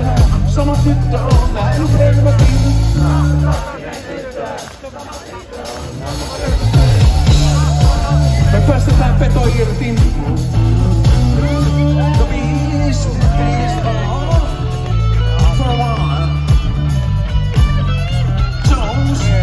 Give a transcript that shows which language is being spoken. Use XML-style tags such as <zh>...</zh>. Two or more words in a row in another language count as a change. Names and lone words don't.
<fi>Sama tyttö on nähnyt helvetin. Me päästetään peto irti.</fi> <en>The beast is off for a while. Jones.</en>